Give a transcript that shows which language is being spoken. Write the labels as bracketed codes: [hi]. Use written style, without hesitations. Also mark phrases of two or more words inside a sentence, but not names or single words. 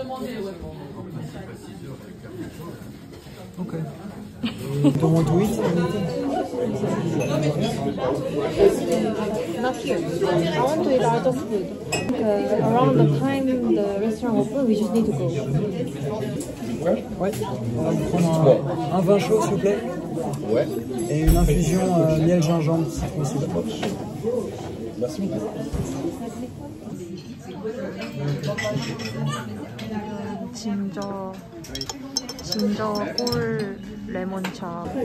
[en] Okay. You don't want to eat anything? Not here. I want to eat other food. Around the time the restaurant open, we just need to go. [fr] Ouais. On va prendre un vin chaud, s'il vous plaît. Ouais. Et une infusion miel gingembre, si possible. Merci. [ko] 진저 꿀 레몬차.